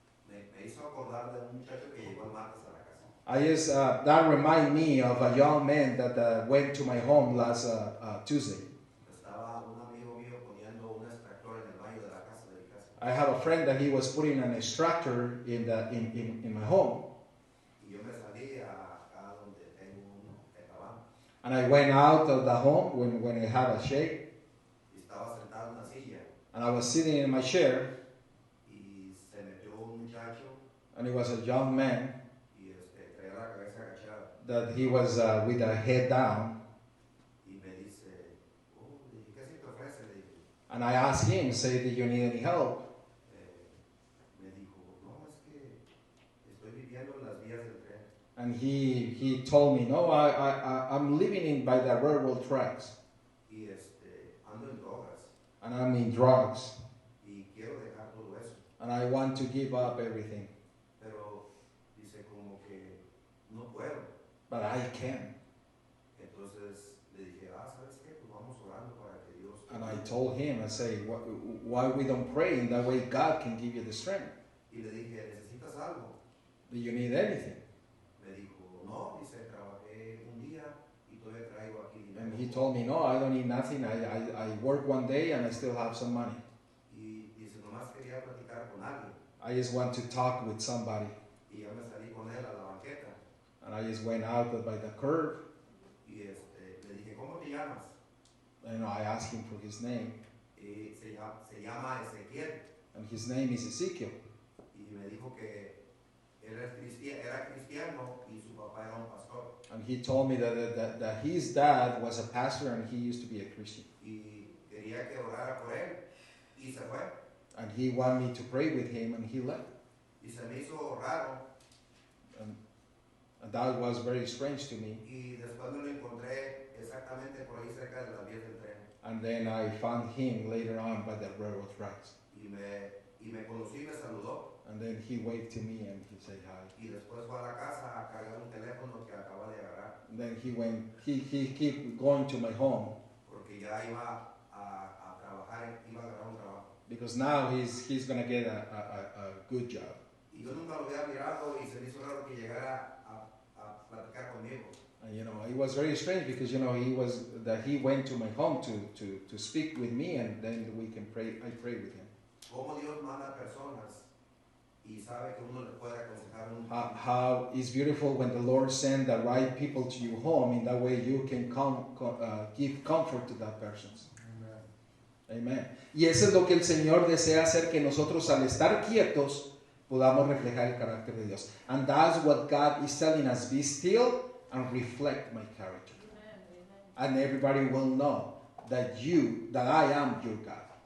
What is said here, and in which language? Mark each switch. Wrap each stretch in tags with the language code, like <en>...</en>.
<es>Me hizo acordar de un muchacho que llegó el martes a la casa.</es> <en>That reminds me of a young man that went to my home last Tuesday.</en> <es>Estaba un amigo mío poniendo un extractor en el baño de la casa de mi casa.</es> <en>I have a friend that he was putting an extractor in my home.</en> <es>Y yo me salí acá donde tengo un tetabán.</es> <en>And I went out of the home when I had a shake.</en> <es>Y estaba sentado en una silla.</es> <en>And I was sitting in my chair.</en> <es>Y se metió un muchacho.</es> <en>And it was a young man</en> <es>Y traía la cabeza agachada.</es> <en>that he was with the head down.</en> <es>Y me dice, oh, ¿qué se te ofrece? Le dije.</es> <en>And I asked him, say, do you need any help?</en> <es>Me dijo, no, es que estoy viviendo en las vías del tren.</es> <en>And he told me, no, I'm living by the railroad tracks.</en> <es>Y ando en drogas.</es> <en>And I'm in drugs.</en> <es>Y quiero dejar todo eso.</es> <en>And I want to give up everything.</en> <es>Pero dice como que no puedo.</es> <en>But I can.</en> <es>Entonces le dije, ¿sabes qué? Pues vamos orando para que Dios te</es> <en>And I</en> <es>ayude".</es> <en>told him, I say, why we don't pray? In that way God can give you the strength.</en> <es>Y le dije, ¿necesitas algo?</es> <en>Do you need anything?</en> <es>Me dijo, no, dice, trabajé un día y todavía traigo aquí dinero.</es> <en>And he told me, no, I don't need nothing. I work one day and I still have some money.</en> <es>Y dice, nomás quería platicar con alguien.</es> <en>I just want to talk with somebody.</en> <es>Y ya me salí con él a la banqueta.</es> <en>And I just went out by the curb.</en> <es>Y le dije, ¿cómo te llamas?</es> <en>And I asked him for his name.</en> <es>Y se llama Ezequiel.</es> <en>And his name is Ezekiel.</en> <es>Y me dijo que él era cristiano y su papá era un pastor.</es> <en>And he told me that his dad was a pastor and he used to be a Christian.</en> <es>Y quería que orara por él. Y se fue.</es> <en>And he wanted me to pray with him and he left.</en> <es>Y se me hizo raro.</es> <en>And that was very strange to me.</en> <es>Y después me lo encontré exactamente por ahí cerca de las vías del tren.</es> <en>And then I found him later on by the railroad tracks.</en> <es>Y me conocí y me saludó.</es> <en>And then he waved to me and he said hi.</en> <es>Y después fue a la casa a cargar un teléfono que acaba de agarrar.</es> <en>And then he kept going to my home</en> <es>Porque ya iba a trabajar, iba a agarrar un trabajo.</es> <en>because now he's going to get a good job.</en> <es>Y yo nunca lo había mirado y se me hizo raro que llegara a platicar conmigo.</es> <en>And it was very strange because he went to my home to speak with me and then we can pray. I prayed with him.</en> <es>Cómo Dios manda personas y sabe que uno le puede aconsejar</es> <en>How it's beautiful when the Lord sends the right people to your home. In that way, you can give comfort to that person. Amen.</en> <es>Y eso es lo que el Señor desea hacer, que nosotros al estar quietos podamos reflejar el carácter de Dios.</es> <en>And that's what God is telling us: be still and reflect my character. And everybody will know that I am your God.</en>